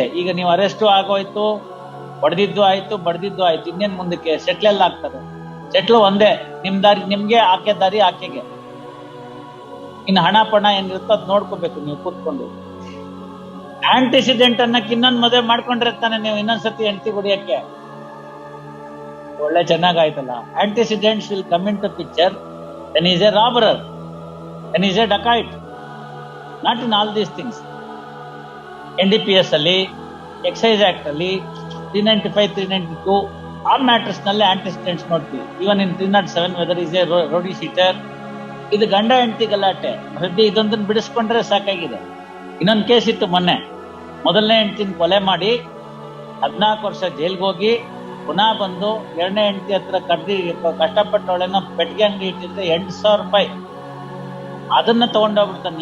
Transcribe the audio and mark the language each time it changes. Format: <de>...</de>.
<kn>ಈಗ ನೀವು ಅರೆಸ್ಟು ಆಗೋಯ್ತು, ಹೊಡೆದಿದ್ದು ಆಯ್ತು, ಬಡ್ದಿದ್ದು ಆಯ್ತು, ಇನ್ನೇನ್ ಮುಂದಕ್ಕೆ ಸೆಟ್ಲ್ ಎಲ್ಲ ಆಗ್ತದೆ? ಸೆಟ್ಲು ಒಂದೇ, ನಿಮ್ ದಾರಿ ನಿಮ್ಗೆ, ಆಕೆ ದಾರಿ ಆಕೆಗೆ. ಇನ್ನು ಹಣ ಪಣ ಏನಿರುತ್ತೋ ಅದ್ ನೋಡ್ಕೋಬೇಕು ನೀವು ಕೂತ್ಕೊಂಡು. ಆಂಟಿಸಿಡೆಂಟ್ ಅನ್ನಕ್ಕೆ ಇನ್ನೊಂದ್ ಮದುವೆ ಮಾಡ್ಕೊಂಡಿರ್ತಾನೆ ನೀವು ಇನ್ನೊಂದ್ಸತಿ ಹೆಂಡತಿ ಹೊಡಿಯಕ್ಕೆ. ಒಳ್ಳೆ ಚೆನ್ನಾಗಾಯ್ತಲ್ಲ.</kn> <en>Antecedents will come into picture when he is a robber, when he is a dacoit, not in all these things.</en> <kn>NDPS ಅಲ್ಲಿ, ಎಕ್ಸೈಸ್ ಆಕ್ಟ್ ಅಲ್ಲಿ 395, 392 ಆ ಮ್ಯಾಟರ್ಸ್ ನಲ್ಲಿ ಆಂಟಿಸಿಡೆಂಟ್ಸ್ ನೋಡ್ತೀವಿ.</kn> <en>Even in 307 whether is a rowdy sheeter.</en> <kn>ಇದು ಗಂಡ ಹೆಂಡತಿ ಗಲಾಟೆ. ಸದ್ಯ ಇದೊಂದನ್ನು ಬಿಡಿಸ್ಕೊಂಡ್ರೆ ಸಾಕಾಗಿದೆ. ಇನ್ನೊಂದು ಕೇಸ್ ಇತ್ತು ಮೊನ್ನೆ, ಮೊದಲನೇ ಹೆಂಡತಿನ ಕೊಲೆ ಮಾಡಿ 14 ವರ್ಷ ಜೈಲ್ಗೆ ಹೋಗಿ ಪುನಃ ಬಂದು ಎರಡನೇ ಹೆಂಡತಿ ಹತ್ರ ಕಷ್ಟಪಟ್ಟವಳೇನೋ ಪೆಟ್ಟಿಗೆ ಅಂಗಡಿ ಇಟ್ಟಿದ್ರೆ 8,000 ರೂಪಾಯಿ ಅದನ್ನ ತಗೊಂಡೋಗ್ಬಿಡ್ತಾನೆ.</kn>